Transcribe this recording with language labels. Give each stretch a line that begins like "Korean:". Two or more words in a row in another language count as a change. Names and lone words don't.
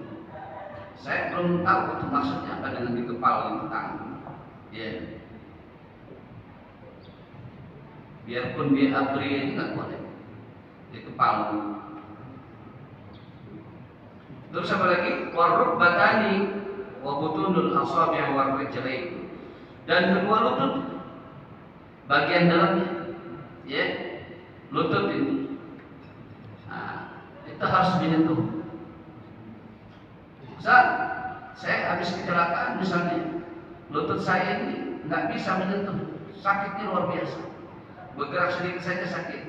Indonesian: Saya belum tahu itu maksudnya apa dengan dikepal itu tangan, ya. Biarpun dia abri ini nggak boleh dikepal. Terus apa lagi?
Arabic: والركبتين، وبطون الأصابع والرجلين,
Indonesian: dan kedua lutut, bagian dalamnya, ya, lutut ini. Nah, itu harus menyentuh. Saya habis kecelakaan misalnya, lutut saya ini nggak bisa menyentuh, sakitnya luar biasa, bergerak sedikit saja sakit.